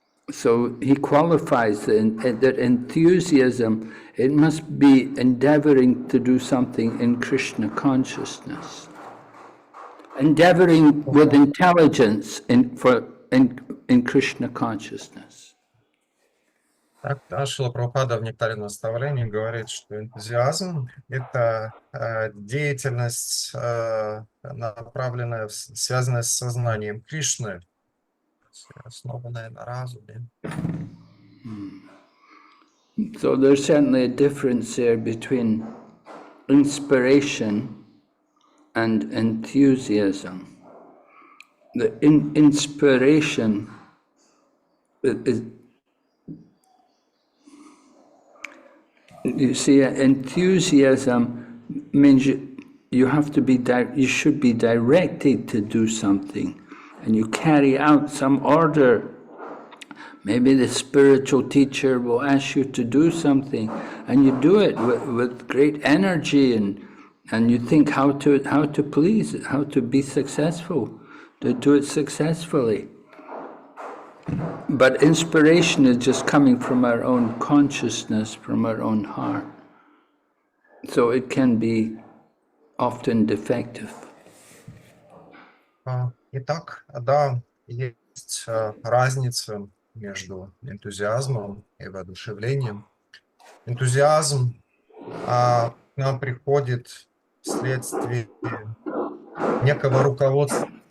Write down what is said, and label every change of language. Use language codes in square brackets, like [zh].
[en] So he qualifies that enthusiasm, it must be endeavoring to do something in Krishna consciousness. Endeavoring with intelligence in Krishna consciousness. [ru] Так, Шрила Прабхупада в Нектаре наставлений говорит, что энтузиазм — это деятельность, направленная, связанная с сознанием Кришны, основанная на разуме. [en] So there's certainly a difference there between inspiration and enthusiasm. The inspiration is, you see, enthusiasm means you have to be you should be directed to do something, and you carry out some order. Maybe the spiritual teacher will ask you to do something, and you do it with great energy, and you think how to please, how to be successful, to do it successfully. But inspiration is just coming from our own consciousness, from our own heart. So it can be often defective. [ru] Итак, да, есть разница между энтузиазмом и воодушевлением. Энтузиазм к нам приходит вследствие некого руководства.